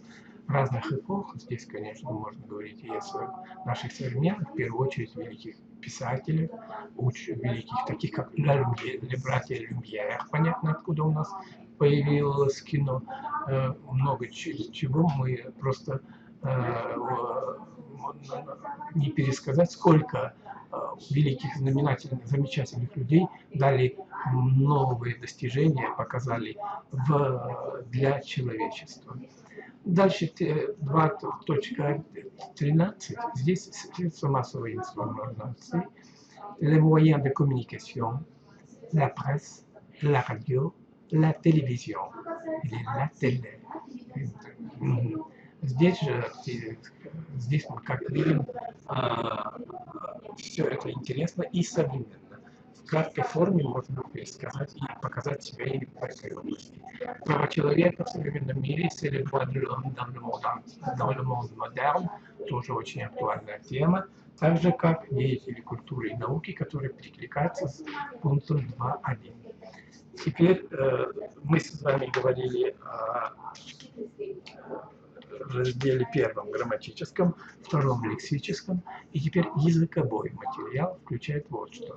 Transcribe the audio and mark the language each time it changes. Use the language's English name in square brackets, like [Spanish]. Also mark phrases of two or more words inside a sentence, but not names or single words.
[Russian] Разных эпох, здесь, конечно, можно говорить и о наших современных, в первую очередь, великих писателей, великих, таких как братья Люмьер, понятно, откуда у нас появилось кино, много чего мы просто не пересказать, сколько великих, знаменательных, замечательных людей дали новые достижения, показали для человечества. Дальше 2.13. Здесь средства массовой информации, [French] les moyens de communication, la presse, la radio, la télévision, или la télé. [Russian] Здесь же, мы, как видим, все это интересно и современно. В краткой форме можно пересказать и показать себя и в этой области. Права человека в современном мире, [French] c'est le droit de l'homme dans le monde moderne, [Russian] тоже очень актуальная тема, так же как деятели культуры и науки, которые перекликаются с пунктом 2.1. Теперь мы с вами говорили о разделе первом грамматическом, втором лексическом, и теперь языковой материал включает вот что.